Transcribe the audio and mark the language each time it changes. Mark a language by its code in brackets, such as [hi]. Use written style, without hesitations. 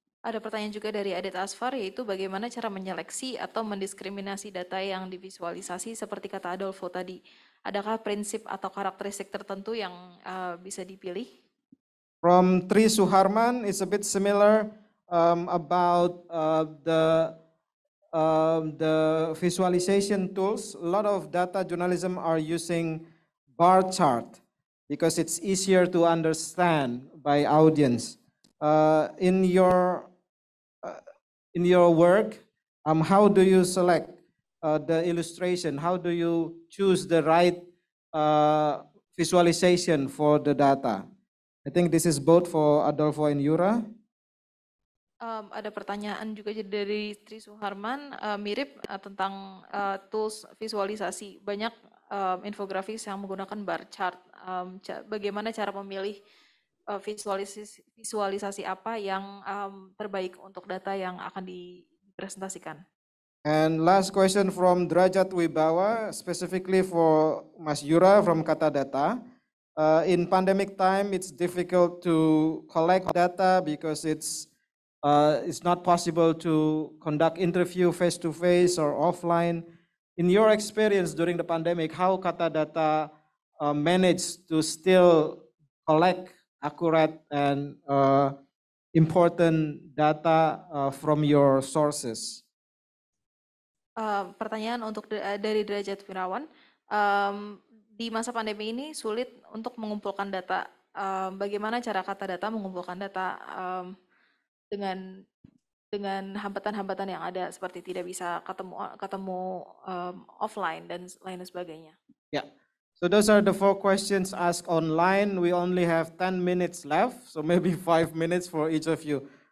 [id] Ada pertanyaan juga dari Adit Asfar, yaitu bagaimana cara menyeleksi atau mendiskriminasi data yang divisualisasi seperti kata Adolfo tadi. Adakah prinsip atau karakteristik tertentu yang bisa dipilih? [en] From Tri Suharman, it's a bit similar about the visualization tools. A lot of data journalism are using bar chart because it's easier to understand by audience. In your work, how do you select the illustration? How do you choose the right visualization for the data? I think this is both for Adolfo and Yura. [id] Ada pertanyaan juga dari Tri Suharman, mirip tentang tools visualisasi. Banyak infografis yang menggunakan bar chart. Bagaimana cara memilih visualisasi apa yang terbaik untuk data yang akan dipresentasikan? [en] And last question from Derajat Wibawa, specifically for Mas Yura from Kata Data. In pandemic time, it's difficult to collect data because it's not possible to conduct interview face-to-face or offline. In your experience during the pandemic, how Kata Data managed to still collect accurate and important data from your sources? [id] Pertanyaan untuk dari Derajat Wirawan, di masa pandemi ini sulit untuk mengumpulkan data. Bagaimana cara Kata Data mengumpulkan data dengan hambatan-hambatan yang ada seperti tidak bisa ketemu offline dan lain sebagainya? [en] Yeah. So those are the 4 questions asked online. We only have 10 minutes left, so maybe 5 minutes for each of you.